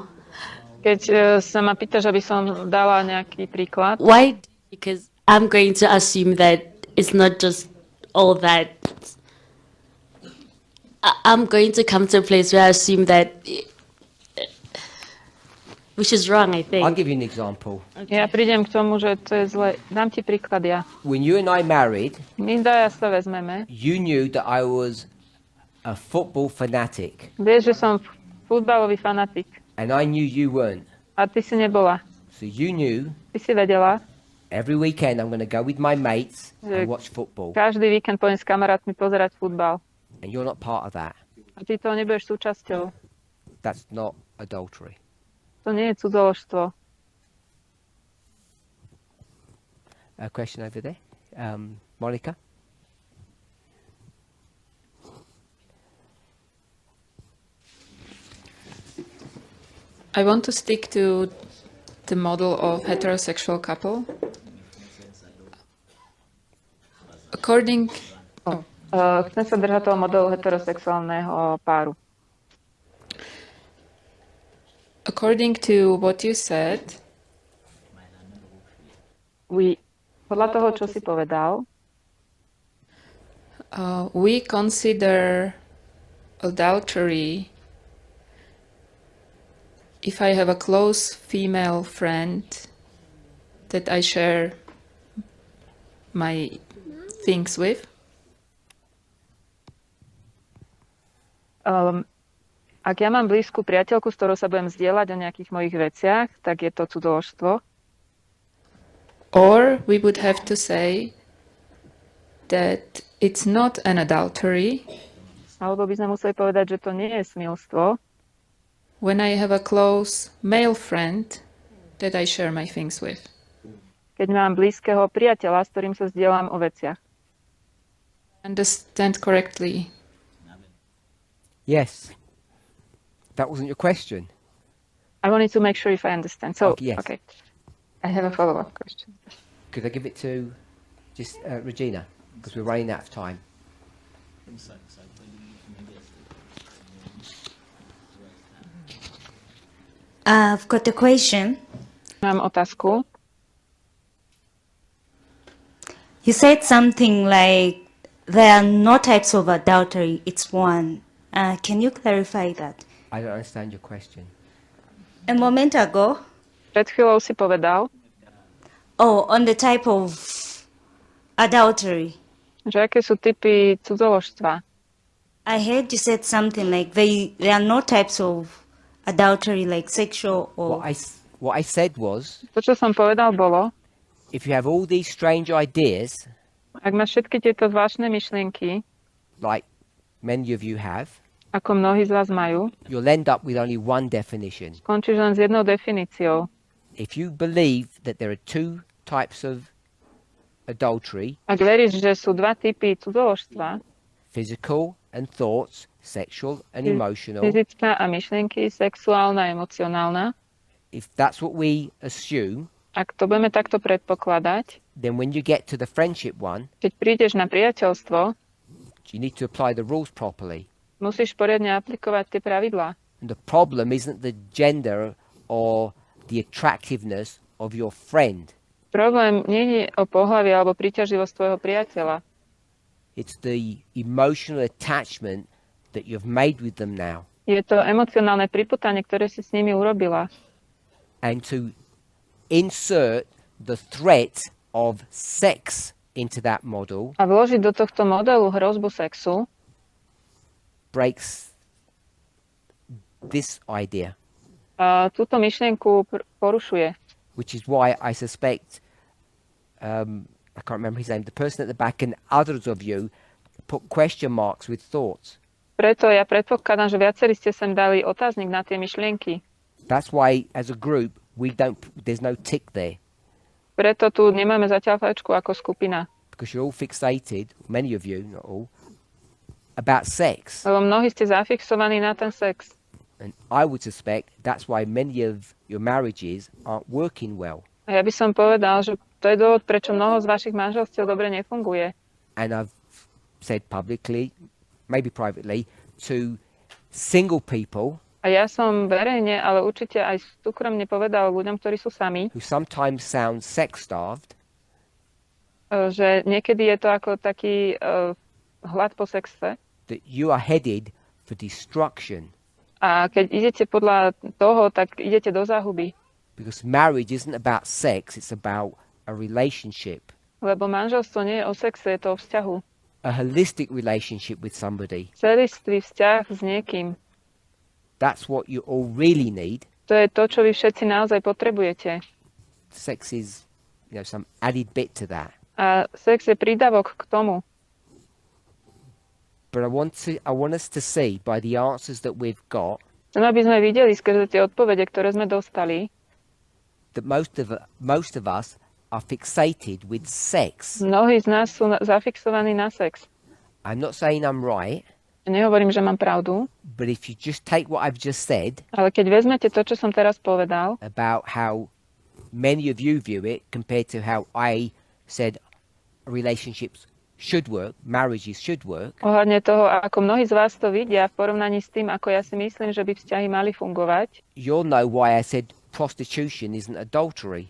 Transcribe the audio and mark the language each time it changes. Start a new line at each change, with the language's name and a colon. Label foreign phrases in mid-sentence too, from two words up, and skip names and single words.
Slovak: keď sa ma pýtaš, aby som dala nejaký príklad,
English: why? Because I'm going to assume that it's not just all that. I'm going to come to a place where I assume that, which is wrong, I I'll think. give you an example.
Slovak: ja prídem k tomu, že to je zle. Dám ti príklad ja.
English: When you and I married,
Slovak: My dvaja sa vezmeme.
English: you knew that I was a football fanatic
Slovak: Vieš, že som futbalový fanatik
English: and I knew you weren't.
Slovak: a ty si nebola.
English: So you knew
Slovak: Ty si vedela,
English: every weekend I'm going to go with my mates Yeah. and watch football.
Slovak: každý víkend pôjdem s kamarátmi pozerať futbal.
English: And you're not part of that.
Slovak: A ty toho nebudeš súčasťou.
English: That's not adultery.
Slovak: To nie je cudzoložstvo.
English: A question over there. Monica? I want to stick to the model of heterosexual couple. According,
Slovak: Chcem sa držať toho modelu heterosexuálneho páru.
English: according to what you said,
Slovak: Podľa toho, čo si povedal,
English: we consider adultery if I have a close female friend that I share my things with.
Slovak: Ak ja mám blízku priateľku, s ktorou sa budem zdieľať o nejakých mojich veciach, tak je to cudzoložstvo.
English: Or we would have to say that it's not an adultery
Slovak: Alebo by sme museli povedať, že to nie je smilstvo,
English: when I have a close male friend that I share my things with.
Slovak: keď mám blízkeho priateľa, s ktorým sa zdieľam o veciach.
English: Understand correctly. Yes. That wasn't your question. I wanted to make sure if I understand. So, Okay, yes. okay. I have a follow-up question. Could I give it to just Regina? Because we're running out of time. I've got a question.
Slovak: Mám otázku.
English: You said something like there are no types of adultery, it's one. Can you clarify that? I don't understand your question. A moment ago,
Slovak: Pred chvíľou si povedal,
English: on the type of adultery,
Slovak: že aké sú typy cudzoložstva.
English: I heard you said something like there are no types of adultery like sexual or... What I said was,
Slovak: To, čo som povedal, bolo,
English: if you have all these strange ideas,
Slovak: ak máš všetky tieto zvláštne myšlienky,
English: like many of you have,
Slovak: ako mnohí z vás majú,
English: you'll end up with only one definition.
Slovak: skončíš len s jednou definíciou.
English: If you believe that there are two types of adultery,
Slovak: Ak veríš, že sú dva typy cudzoložstva,
English: physical and thoughts, sexual and emotional,
Slovak: fyzická a myšlienky, sexuálna a emocionálna,
English: if that's what we assume,
Slovak: ak to budeme takto predpokladať,
English: then when you get to the friendship one,
Slovak: keď prídeš na priateľstvo,
English: you need to apply the rules properly.
Slovak: musíš poriadne aplikovať tie pravidlá.
English: And the problem isn't the gender or the attractiveness of your friend.
Slovak: Problém nie je o pohlavie alebo príťažlivosť tvojho priateľa.
English: It's the emotional attachment that you've made with them now.
Slovak: Je to emocionálne priputanie, ktoré si s nimi urobila.
English: And to insert the threat of sex into that model
Slovak: A vložiť do tohto modelu hrozbu sexu
English: breaks this idea,
Slovak: túto myšlienku porušuje.
English: which is why I suspect, I can't remember his name, the person at the back and others of you put question marks with thoughts.
Slovak: Preto ja predpokladám, že viacerí ste sem dali otáznik na tie myšlienky.
English: That's why, as a group, there's no tick there,
Slovak: Preto tu nemáme zatiaľ fajčku ako skupina.
English: because you're all fixated, many of you, not all, about sex.
Slovak: Lebo mnohí ste zafixovaní na ten sex.
English: And I would suspect that's why many of your marriages aren't working well.
Slovak: A ja by som povedal, že to je dôvod, prečo mnoho z vašich manželstiev dobre nefunguje.
English: And I've said publicly, maybe privately, to single people
Slovak: A ja som verejne, ale určite aj súkromne povedal ľuďom, ktorí sú sami,
English: who sometimes sound sex-starved,
Slovak: že niekedy je to ako taký hlad po sexe.
English: that you are headed for destruction.
Slovak: A keď idete podľa toho, tak idete do záhuby.
English: Because marriage isn't about sex, it's about a relationship,
Slovak: Lebo manželstvo nie je o sexe, je to o vzťahu.
English: a holistic relationship with somebody.
Slovak: Celistvý vzťah s niekým.
English: That's what you all really need.
Slovak: To je to, čo vy všetci naozaj potrebujete.
English: Sex is, some added bit to that.
Slovak: A sex je prídavok k tomu.
English: But I want us to see by the answers that we've got
Slovak: Chcem, aby sme videli skrze tie odpovede, ktoré sme dostali,
English: that most of us are fixated with sex.
Slovak: mnohí z nás sú zafixovaní na sex.
English: I'm not saying I'm right,
Slovak: Nehovorím, že mám pravdu,
English: but if you just take what I've just said
Slovak: ale keď vezmete to, čo som teraz povedal,
English: about how many of you view it compared to how I said relationships should work, marriages should work,
Slovak: ohľadne toho, ako mnohí z vás to vidia v porovnaní s tým, ako ja si myslím, že by vzťahy mali fungovať,
English: you'll know why I said prostitution isn't adultery